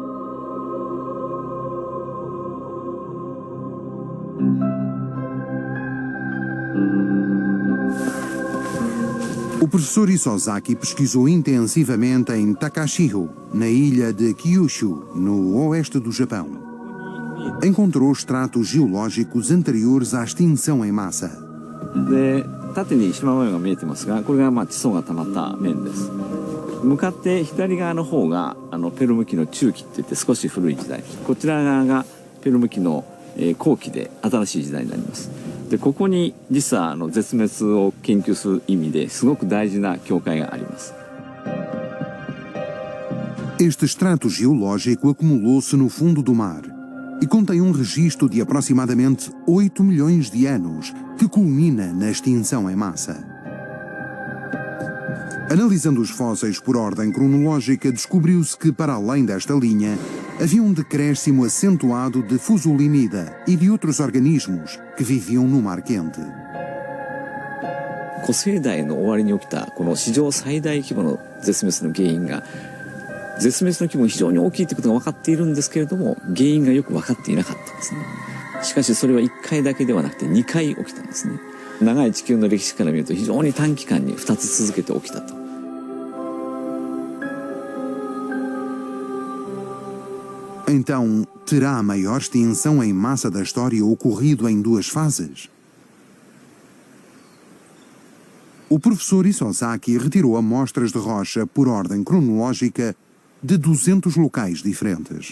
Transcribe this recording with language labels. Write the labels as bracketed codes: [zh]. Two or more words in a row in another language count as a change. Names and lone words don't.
[pt] O professor Isozaki pesquisou intensivamente em Takashio, na ilha de Kyushu, no oeste do Japão. Encontrou estratos geológicos anteriores à extinção em massa. [ja] で縦に縞模様が見えてますが、これが地層が溜まった面です。向かって左側の方がペルム紀の中期っていって少し古い時代、こちら側がペルム紀の後期で新しい時代になります。でここに実は絶滅を研究する意味ですごく大事な境界があります。 [pt] Este extrato geológico acumulou-se no fundo do mar e contém um registro de aproximadamente 8 milhões de anos que culmina na extinção em massa. Analisando os fósseis por ordem cronológica, descobriu-se que, para além desta linha, havia um decréscimo acentuado de fusulinida e de outros organismos que viviam no mar quente. [ja] 古生代の終わりに起きたこの史上最大規模の絶滅の原因が絶滅の規模が非常に大きいということが分かっているんですけれども、原因がよく分かっていなかったんですね。しかしそれは1回だけではなくて2回起きたんですね。長い地球の歴史から見ると非常に短期間に2つ続けて起きたと。 [pt] Então, terá a maior extinção em massa da história ocorrido em duas fases? O professor Isozaki retirou amostras de rocha por ordem cronológica de 200 locais diferentes.